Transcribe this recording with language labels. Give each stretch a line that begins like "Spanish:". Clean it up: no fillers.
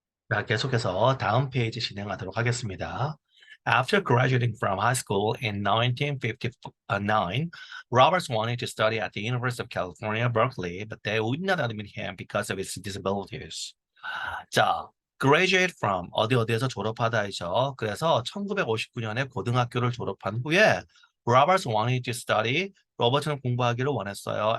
Korean: 자, 계속해서 다음 페이지 진행하도록 하겠습니다.
English: After graduating from high school in 1959, Roberts wanted to study at the University of California, Berkeley, but they would not admit him because of his disabilities.
Korean: 자, graduate from 어디에서 졸업하다이죠. 그래서 1959년에 고등학교를 졸업한 후에
English: Roberts wanted to study,
Korean: 로버트는 공부하기를 원했어요.